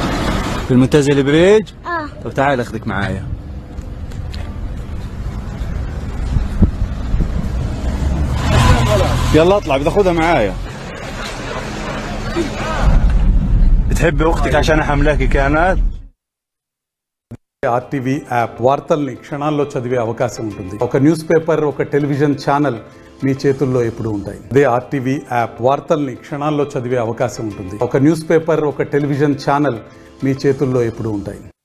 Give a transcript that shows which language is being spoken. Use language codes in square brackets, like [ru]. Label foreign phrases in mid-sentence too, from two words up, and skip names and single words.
[ar] في المنتزه البريج؟ اه. طب تعال اخذك معايا. يلا اطلع بدي اخذها معايا. بتحبي اختك عشان حملاكي كانت؟ [te] ఆర్టీవీ యాప్ వార్తల్ని క్షణాల్లో చదివే అవకాశం ఉంటుంది. ఒక [en] news paper, [te] ఒక [en] television channel [te] మీ చేతుల్లో ఎప్పుడూ ఉంటాయి. అదే ఆర్టీవీ యాప్ వార్తల్ని క్షణాల్లో చదివే అవకాశం ఉంటుంది. ఒక [en] news paper, [te] ఒక [en] television channel [te] మీ చేతుల్లో ఎప్పుడూ ఉంటాయి.